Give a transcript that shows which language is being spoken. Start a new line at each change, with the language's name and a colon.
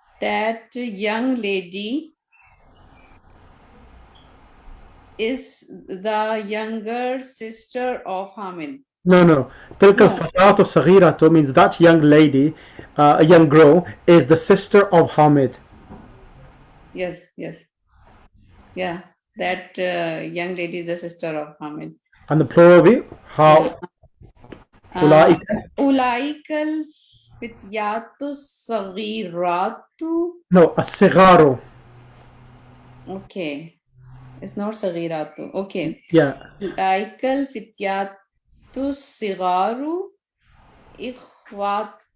English: That young lady is the younger sister of Hamid. No. تلك No.
Arabic: الفتاة الصغيرة
English: means that young lady, a young girl, is the sister of Hamid. Yes. Yeah, that young lady is the sister of Hamid. And the plural of it, how? أولئك.
Arabic: أولئك الفتيات الصغيرات.
English: No, الصغار. Okay, it's not صغيرات. Okay. Yeah.
Arabic: أولئك الفتيات الصغار إخوات